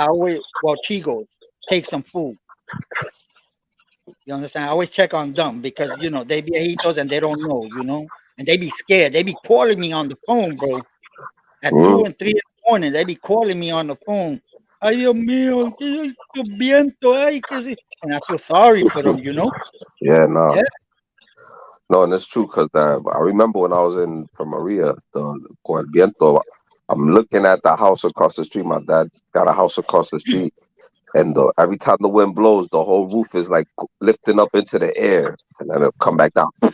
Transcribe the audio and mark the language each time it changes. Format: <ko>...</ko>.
<en>I always well, she goes take some food. You understand? I always check on them because they be viejitos and they don't know, and they be scared. They be calling me on the phone, bro, at Mm. 2 and 3 in the morning. They be calling me on the phone.</en> <es>Ay, Dios mío, que viento, ay, que si.</es> <en>And I feel sorry for them. Yeah, nah. Yeah, No, and it's true because I remember when I was in from Maria,</en> <es>con el viento,</es> <en>I'm looking at the house across the street. My dad got a house across the street, and every time the wind blows, the whole roof is like lifting up into the air, and then it'll come back down.</en>